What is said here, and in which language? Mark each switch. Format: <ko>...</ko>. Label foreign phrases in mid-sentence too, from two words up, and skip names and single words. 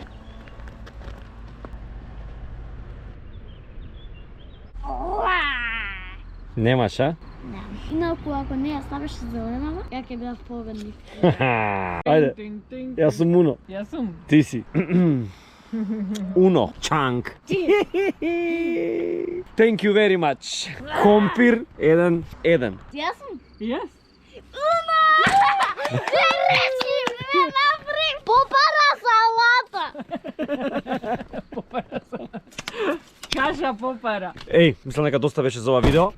<mk>Немаш, а? Инаку ако не ја ставиш зеленава, ја ќе бидат победник. Ајде, јас сум Уно. Јас сум. Ти си. Уно. Чанг.</mk> <en>Thank you very much.</en> <mk>Компир 1-1. Јас сум. Јас. Уно! Не речи, не направи! Попара салата! Каша попара. Еј, мислам дека доста беше за ова видео.</mk>